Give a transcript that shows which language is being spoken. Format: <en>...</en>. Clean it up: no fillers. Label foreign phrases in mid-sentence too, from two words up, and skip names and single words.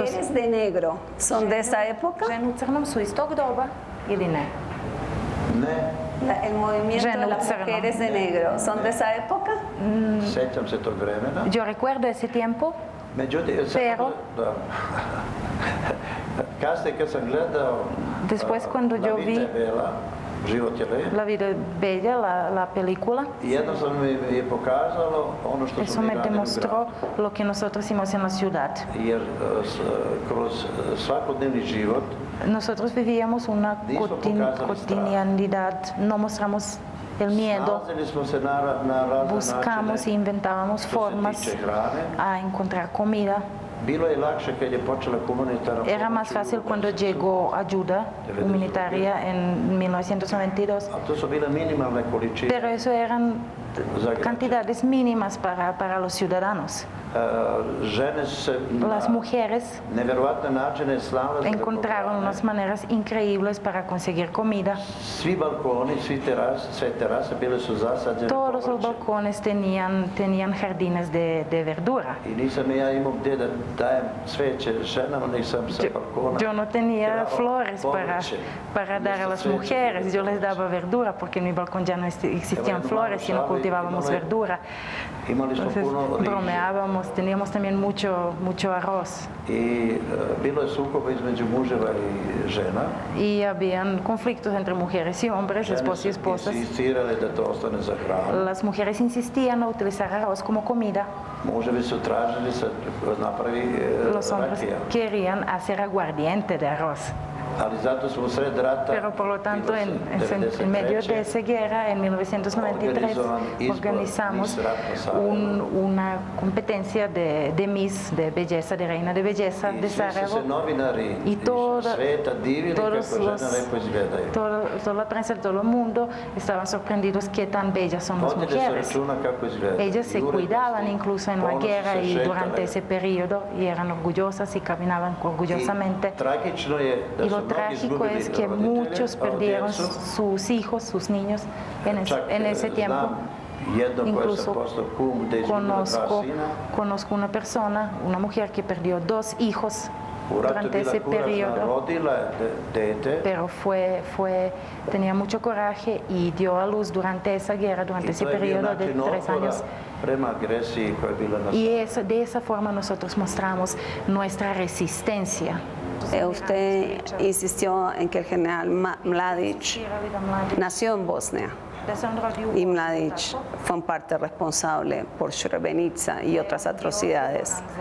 <es>¿Las mujeres de negro son de esa época? El movimiento de las mujeres de negro, ¿son de esa época? Yo recuerdo ese tiempo, pero</es> <sr>Kasnije kad sam gledao</sr> <es>Después cuando yo vi</es> <sr>Život je lep,</sr> <es>La vida bella, la película,</es> <sr>jednostavno mi je pokazalo ono što</sr> <es>eso</es> <sr>smo mi</sr> <es>me</es> <sr>radili u</sr> <es>demostró</es> <sr>gradu.</sr> <es>lo que nosotros hicimos en la ciudad.</es> <sr>Jer kroz svakodnevni život</sr> <es>Nosotros vivíamos una</es> <sr>nismo pokazali strah.</sr> <es>cotidianidad, no mostramos el miedo,</es> <sr>Snalazili smo se na razne</sr> <es>buscamos y</es> <sr>načine</sr> <es>inventábamos</es> <sr>što se</sr> <es>formas</es> <sr>tiče hrane.</sr> <es>a encontrar comida.</es> <sr>Bilo je lakše kad je počela humanitarna pomoć.</sr> <es>Era más fácil cuando llegó ayuda humanitaria en 1992,</es> <sr>A to su bile minimalne količine.</sr> <es>pero eso eran cantidades mínimas para los ciudadanos.</es> <sr>Žene su se</sr> <es>Las mujeres</es> <sr>neverovatne načine snalazile.</sr> <es>encontraron unas maneras increíbles para conseguir comida.</es> <sr>Svi balkoni, sve terase bile su zasađene</sr> <es>Todos los</es> <sr>povrćem.</sr> <es>balcones tenían jardines de verdura.</es> <sr>I nisam ja imao gdje da dajem cveće ženama, nisam sa balkona.</sr> <es>Yo no tenía</es> <sr>tirao</sr> <es>flores</es> <sr>povrće.</sr> <es>para dar a las</es> <sr>Umjesto cveća</sr> <es>mujeres, yo les daba verdura porque en mi balcón ya no existían flores, sino cultivábamos verdura.</es> <sr>Imali smo</sr> <es>Entonces</es> <sr>puno riže.</sr> <es>bromeábamos, teníamos también mucho arroz</es> <sr>I bilo je sukoba između muževa i žena.</sr> <es>y habían conflictos entre mujeres y hombres,</es> <sr>Žene</sr> <es>esposos y</es> <sr>su</sr> <es>esposas.</es> <sr>insistirale da to ostane za hranu.</sr> <es>Las mujeres insistían a utilizar arroz como comida.</es> <sr>Muževi su tražili se napravi</sr> <es>Los hombres</es> <sr>rakija.</sr> <es>querían hacer aguardiente de arroz.</es> <sr>Ali zato smo u sred rata,</sr> <es>Pero por lo tanto,</es> <sr>bilo se</sr> <es>en medio de</es> <sr>93.</sr> <es>esa guerra, en 1993, organizamos una competencia de Miss, de belleza, de reina de belleza</es> <sr>I</sr> <es>de</es> <sr>svi su</sr> <es>Sarajevo.</es> <sr>se novinari</sr> <es>Y</es> <sr>iz</sr> <es>toda,</es> <sr>sveta divili kako</sr> <es>todos</es> <sr>žene</sr> <es>los,</es> <sr>lepo izgledaju.</sr> <es>toda la prensa de todo el mundo estaban sorprendidos qué tan bellas son las</es> <sr>Vodili se</sr> <es>mujeres.</es> <sr>računa kako izgledaju.</sr> <es>Ellas se</es> <sr>I urednosti,</sr> <es>cuidaban incluso en la</es> <sr>ponosno</sr> <es>guerra</es> <sr>se</sr> <es>y</es> <sr>šetale.</sr> <es>durante ese periodo y eran orgullosas y caminaban orgullosamente.</es> <sr>I tragično je da</sr> <es>Y</es> <sr>su</sr> <es>lo</es> <sr>mnogi</sr> <es>trágico</es> <sr>izgubili</sr> <es>es que</es> <sr>roditelje,</sr> <es>muchos perdieron</es> <sr>djecu.</sr> <es>sus hijos, sus niños</es> <sr>Čak</sr> <es>en ese tiempo.</es> <sr>znam jedno koje sam</sr> <es>Incluso</es> <sr>postao kum gde je izgubila dva sina.</sr> <es>conozco una persona, una mujer que perdió 2 hijos</es> <sr>U ratu je</sr> <es>durante</es> <sr>bila</sr> <es>ese</es> <sr>kuražna,</sr> <es>periodo,</es> <sr>rodila je dete.</sr> <es>pero tenía mucho coraje y dio a luz durante esa guerra, durante</es> <sr>I</sr> <es>ese</es> <sr>to je bio</sr> <es>periodo de</es> <sr>način</sr> <es>3</es> <sr>otpora</sr> <es>años.</es> <sr>prema agresiji koja je bila na</sr> <es>Y de esa forma nosotros mostramos nuestra resistencia. Usted insistió en que el general Mladic nació en Bosnia y Mladic fue en parte responsable por Srebrenica y otras atrocidades.</es>